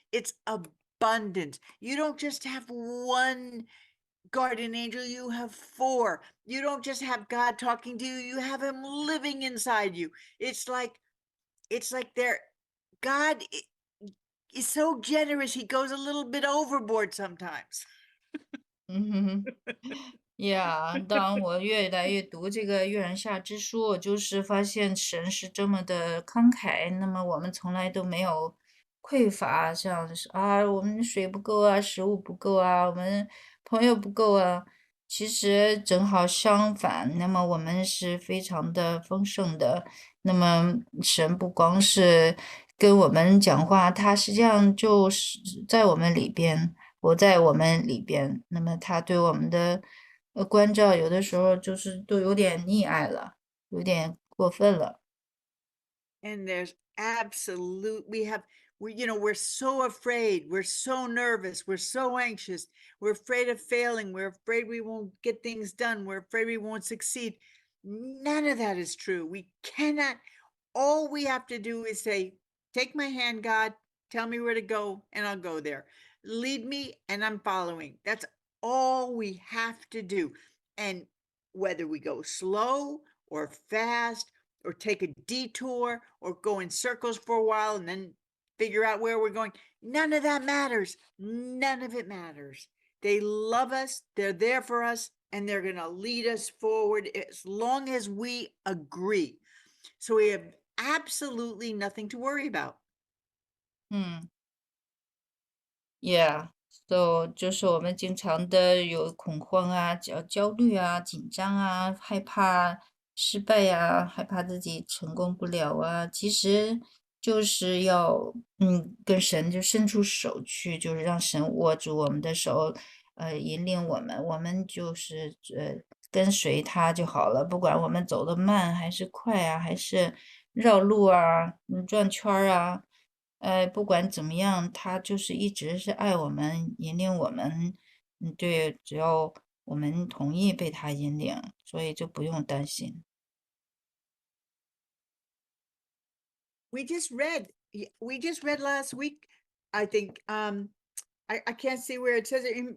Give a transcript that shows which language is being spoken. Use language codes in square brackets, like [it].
[en] It's abundance. You don't just have one guardian angel, you have four. You don't just have God talking to you, you have him living inside you. It's like God is so generous, he goes a little bit overboard sometimes. 嗯哼哼。 [zh] 呀，当我越来越读这个《月亮下之书》，我就是发现神是这么的慷慨，那么我们从来都没有匮乏，像是啊，我们水不够啊，食物不够啊，我们朋友不够啊。其实正好相反，那么我们是非常的丰盛的。那么神不光是跟我们讲话，他实际上就是在我们里边。活在我们里边，那么他对我们的关照，有的时候就是都有点溺爱了，有点过分了。 [en] And there's absolute we're so afraid, we're so nervous, we're so anxious, we're afraid of failing, we're afraid we won't get things done, we're afraid we won't succeed. None of that is true. We cannot, all we have to do is say, take my hand, God, tell me where to go, and I'll go there. Lead me, and I'm following. That's all we have to do. And whether we go slow or fast or take a detour or go in circles for a while and then figure out where we're going, none of that matters. None of it matters. They love us, they're there for us, and they're going to lead us forward as long as we agree. So we have absolutely nothing to worry about. 嗯。 Yeah，so [zh] 就是我们经常的有恐慌啊、焦虑啊、紧张啊、害怕失败呀、害怕自己成功不了啊，其实就是要跟神就伸出手去，就是让神握住我们的手，引领我们，我们就是跟随他就好了，不管我们走得慢还是快啊，还是绕路啊、转圈儿啊。不管怎么样，他就是一直是爱我们，引领我们。对，只要我们同意被他引领，所以就不用担心。 [en] We just read last week, I think. I can't see where it says it.